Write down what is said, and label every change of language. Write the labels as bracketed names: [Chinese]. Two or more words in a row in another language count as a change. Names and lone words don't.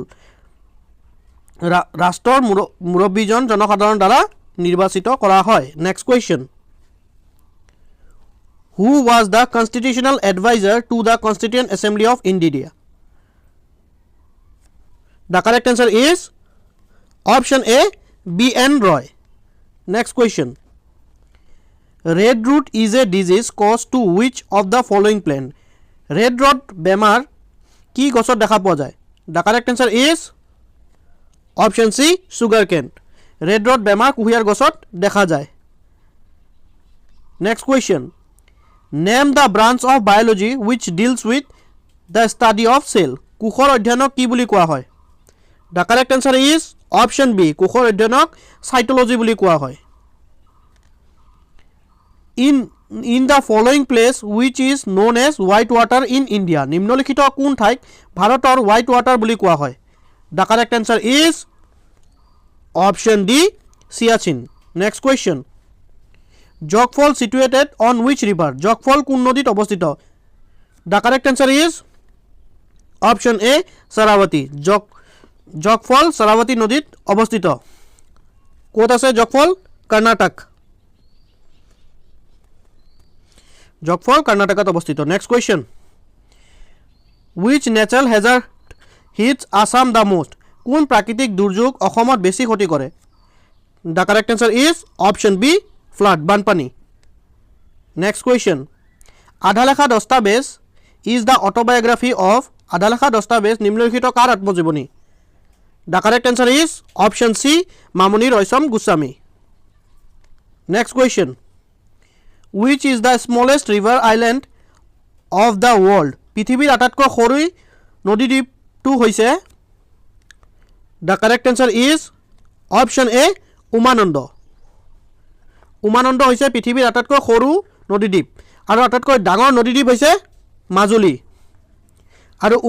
[Assamese] ৰাষ্ট্ৰৰ মুৰব্বীজন জনসাধাৰণ দ্বাৰা নিৰ্বাচিত কৰা হয়। [English] Next question, who was the constitutional advisor to the Constituent Assembly of India? The correct answer is option A B.N. Roy. Next question, red root is a disease caused to which of the following plant? red rot [Assamese] বেমাৰ কি গছত দেখা পোৱা যায়? [English] The correct answer is option C sugarcane. red rot [Assamese] বেমাৰ কুঁহিয়াৰ গছত দেখা যায়। [English] Next question, name the branch of biology which deals with the study of cell. [Assamese] কোষৰ অধ্যয়নক কি বুলি কোৱা হয়? [English] The correct answer is option B [Assamese] কোষৰ অধ্যয়নক cytology বুলি কোৱা হয়। [English] in the following place which is known as white water in India? [Assamese] নিম্নলিখিত কোন ঠাইক ভাৰতৰ [English] white water [Assamese] বুলি কোৱা হয়? [English] The correct answer is option D Siachen. Next question, Jog Falls situated on which river? [Assamese] Jog Falls কোন নদীত অৱস্থিত? [English] The correct answer is option A Saravati. [Assamese] Jog Falls Saravati নদীত অৱস্থিত। ক'ত আছে Jog Falls? কৰ্ণাটক। Jog Falls কৰ্ণাটকত অৱস্থিত। [English] Next question, which natural hazard hits Assam the most? [Assamese] কোন প্ৰাকৃতিক দুৰ্যোগ অসমত বেছি ক্ষতি কৰে? [English] The correct answer is option B flood বানপানী। Next question, আধালেখা দস্তাবেজ is the autobiography of? [Assamese] আধালেখা দস্তাবেজ নিম্নলিখিত কাৰ আত্মজীৱনী? [English] The correct answer is option C মামনি ৰয়ছম গোস্বামী। Next question, which is the smallest river island of the world? [Assamese] পৃথিৱীৰ আটাইতকৈ সৰু নদীদ্বীপটো হৈছে? [English] The correct answer is option A উমানন্দ। [Assamese] উমানন্দ হৈছে পৃথিৱীৰ আটাইতকৈ সৰু নদীদ্বীপ আৰু আটাইতকৈ ডাঙৰ নদীদ্বীপ হৈছে মাজুলী।